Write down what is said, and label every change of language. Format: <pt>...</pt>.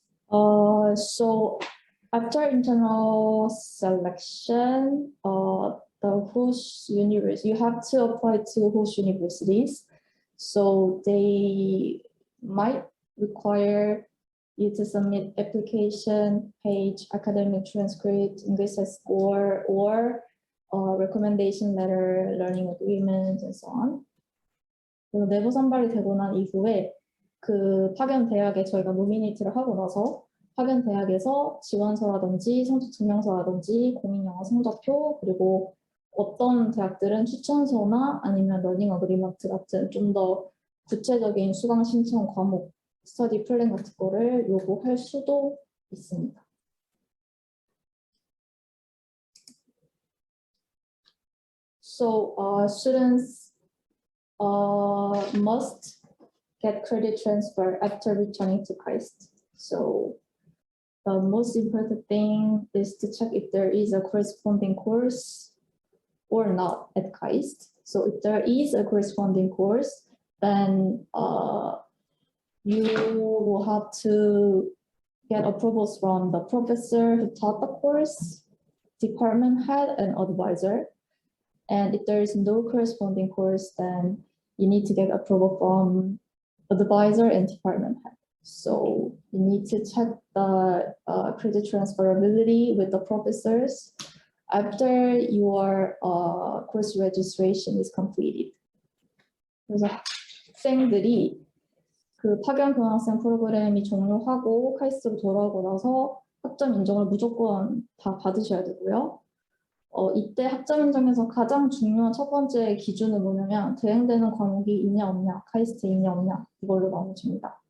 <en>So after internal selection, the host university, you have to apply to host universities. So they might require you to submit application page, academic transcript, English test score, or recommendation letter, learning agreement, and so on.</en> <ko>그리고 내부 선발이 되고 난 이후에 그 파견 대학에 저희가 노미네이트를 하고 나서 파견 대학에서 지원서라든지 성적 증명서라든지 공인 영어 성적표 그리고 어떤 대학들은 추천서나 아니면 러닝 어그리먼트 같은 좀 더 구체적인 수강 신청 과목 스터디 플랜 같은 거를 요구할 수도 있습니다.</ko> <en>So students must get credit transfer after returning to KAIST. So the most important thing is to check if there is a corresponding course or not at KAIST. So if there is a corresponding course, then you will have to get approvals from the professor who taught the course, department head, and advisor. And if there is no corresponding course, then you need to get approval from advisor and department head. So you need to check the credit transferability with the professors after your course registration is completed.</en> <ko>그래서 학생들이 그 파견 교환학생 프로그램이 종료하고 카이스트로 돌아오고 나서 학점 인정을 무조건 다 받으셔야 되고요. 이때 학점 인정에서 가장 중요한 첫 번째 기준은 뭐냐면 대행되는 과목이 있냐 없냐, 카이스트에 있냐 없냐 이걸로 나눠집니다.</ko>